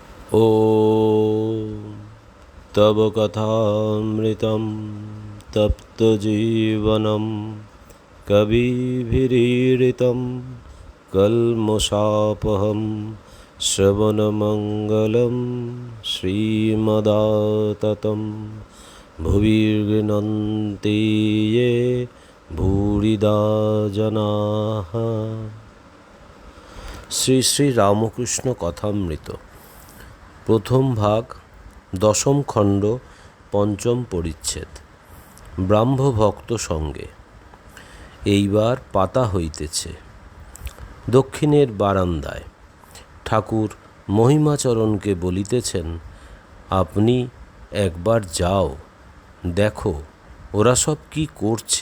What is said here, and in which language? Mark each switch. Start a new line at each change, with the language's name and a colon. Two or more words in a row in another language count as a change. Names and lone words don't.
Sanskrit: ॐ तव कथामृतं तप्तजीवनं कविभिरीडितं कल्मषापहं श्रवणमङ्गलं श्रीमदाततं भुवि गृह्णन्ति ये भूरिदा जनाः।
Bangla: শ্রী শ্রী রামকৃষ্ণ কথামৃত প্রথম ভাগ দশম খণ্ড পঞ্চম পরিচ্ছেদ ব্রাহ্মভক্ত সঙ্গে। এইবার পাতা হইতেছে। দক্ষিণের বারান্দায় ঠাকুর মহিমাচরণকে বলিতেছেন, আপনি একবার যাও, দেখো ওরা সব কি করছে।